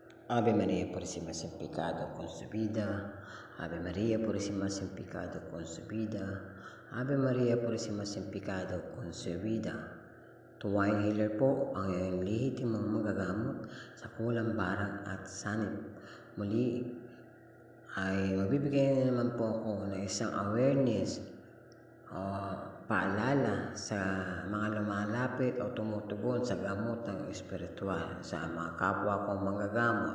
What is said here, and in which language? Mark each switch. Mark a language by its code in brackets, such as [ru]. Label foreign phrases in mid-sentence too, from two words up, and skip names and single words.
[es] Ave María Purísima sin pecado concebida. Ave María Purísima sin pecado concebida. Ave María Purísima sin pecado concebida. [tl] Tuwaing healer po ang iyong lehitimong magagamot sa kulang barang at sanib. Muli ay mabibigyan na naman po ako ng isang awareness o paalala sa mga lumalapit o tumutugon sa gamotang espiritual sa mga kapwa kong manggagamot.